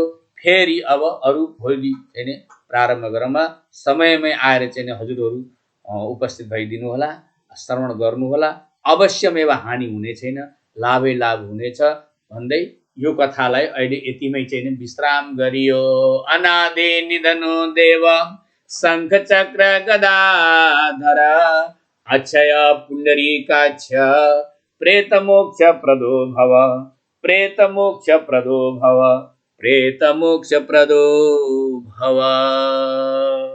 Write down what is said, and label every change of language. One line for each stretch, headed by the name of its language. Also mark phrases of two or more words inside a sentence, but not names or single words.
Nepali: फेरि अब अरू भोलि चाहिँ प्रारम्भ गरौँला। समयमै आएर चाहिँ हजुरहरू उपस्थित भइदिनु होला, श्रवण गर्नु होला। अवश्यमेव हानि हुने छैन, लाभै लाभ हुनेछ भन्दै यो कथालाई अहिले यतिमै चाहिँ विश्राम गरियो।
Sanskrit: अनादि निधनो देव शंख चक्र गदाधर अक्षय पुंडरीकाक्ष प्रेत मोक्ष प्रदो भव, प्रेत मोक्ष प्रदो भव, प्रेत मोक्ष प्रदो भव।